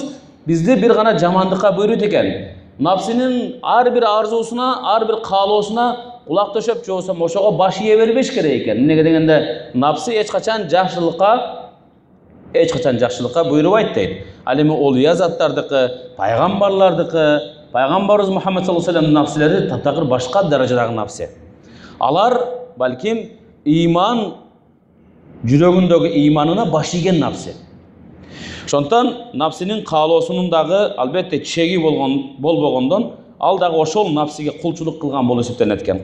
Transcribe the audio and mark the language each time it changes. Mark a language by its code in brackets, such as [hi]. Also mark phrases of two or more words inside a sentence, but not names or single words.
[ky] Бизди бир гана жамандыкка буйрут экен. Напсинин ар бир арзуусуна, ар бир каалоосуна кулак төшөп же болбосо ошого баш ие бербеш керек экен. Эмнеге дегенде, напси эч качан жакшылыкка буйрубайт дейт. Ал эми олуя заттардыкы, пайгамбарлардыкы, пайгамбарыбыз Мухаммад [ar] صلى الله عليه وسلم [ky] напсилери таптакыр башка даражадагы напси. Алар балким ыйман, жүрөгүндөгү ыйманына баш ийген напси. Ошондон напсинин каалоосунун дагы албетте чеги болбогондон, ал дагы ошол напсиге кулчулук кылган болуп эсептелет экен.